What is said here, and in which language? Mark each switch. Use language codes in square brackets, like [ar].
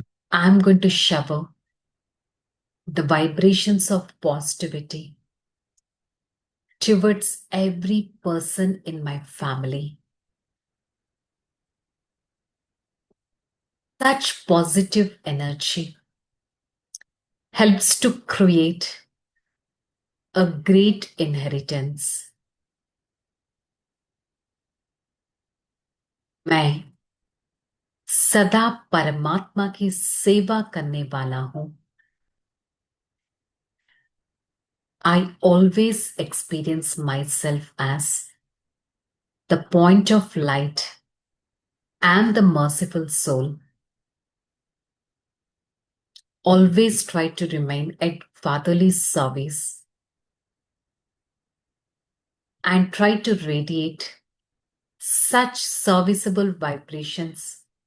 [en] I'm going to shower the vibrations of positivity towards every person in my family. Such positive energy helps to create a great inheritance. [hi] मैं सदा परमात्मा की सेवा करने वाला हूं. [en] I always experience myself as the point of light and the merciful soul. Always try to remain at fatherly service and try to radiate such serviceable vibrations